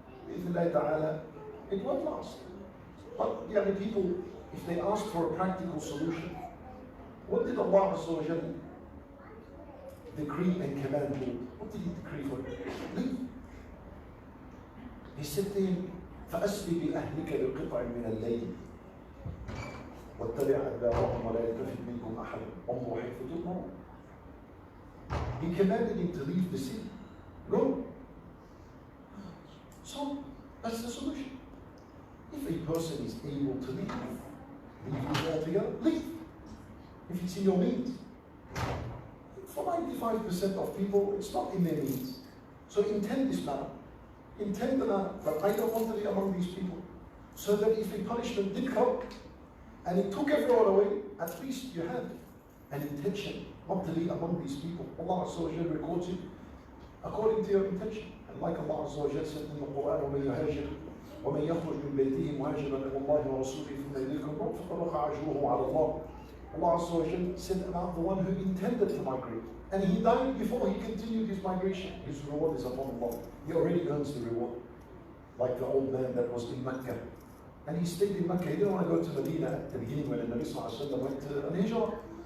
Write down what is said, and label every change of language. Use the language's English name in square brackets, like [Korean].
[English] Bi'ithnillah ta'ala, it won't last. But people, if they ask for a practical solution, what did Allah decree and command Lut? What did he decree for him? Leave. He said to him, [Arabic] فَأَسْرِ بِأَهْلِكَ بِقِطْعٍ مِنَ اللَّيْلِ وَاتَّبِعْ أَدْبَارَهُمْ وَلَا يَلْتَفِتْ مِنكُمْ أَحَدٌ وَامْضُوا حَيْثُ تُؤْمَرُونَ. [English] He commanded him to leave the city. Go. So, that's the solution. If a person is able to leave altogether, leave. If it's in your means. For 95% of people, it's not in their means. So intend this matter. Intend the matter, but I don't want to be among these people. So that if a punishment did come, and it took everyone away, at least you had an intention not to be among these people. Allah Azza wa Jal records it according to your intention. And like Allah Azza wa Jal said in the Quran, [Arabic] وَمَنْ يُهَاجِرْ وَمَنْ يَخْرُجْ مِنْ بَيْتِهِ مُهَاجِرًا إِلَى اللَّهِ وَرَسُولِهِ ثُمَّ يُدْرِكْهُ الْمَوْتُ فَقَدْ وَقَعَ أَجْرُهُ عَلَى اللَّهِ. [English] Allah Azza wa Jal said about the one who intended to migrate, and he died before he continued his migration. His reward is upon Allah. He already earns the reward. Like the old man that was in Mecca. And he stayed in Mecca. He didn't want to go to Medina at the beginning when the Nabi Sallallahu Alaihi Wasallam went to an hijrah.